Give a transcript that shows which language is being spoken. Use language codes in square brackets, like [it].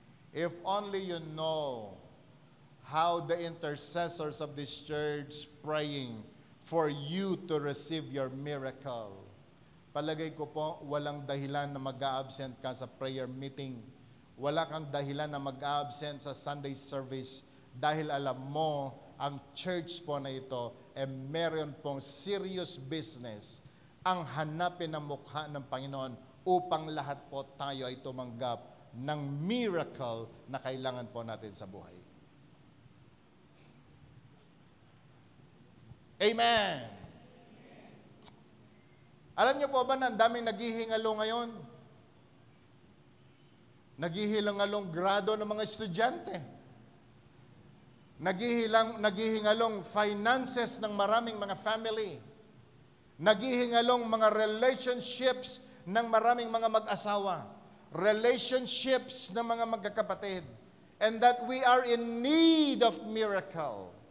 [en] If only you know how the intercessors of this church praying for you to receive your miracle. [tl] Palagay ko po, walang dahilan na mag-a-absent ka sa prayer meeting. Wala kang dahilan na mag-a-absent sa [en] Sunday service [tl] dahil alam mo, ang church po na ito meron pong [en] serious business [tl] ang hanapin ang mukha ng Panginoon upang lahat po tayo ay tumanggap ng miracle na kailangan po natin sa buhay. Amen! Alam niyo po ba na ang daming naghihingalo ngayon? Naghihilangalong grado ng mga estudyante. Naghihingalong finances ng maraming mga family. Naghihingalong mga relationships ng maraming mga mag-asawa. Relationships ng mga magkakapatid. [en] And that we are in need of miracle.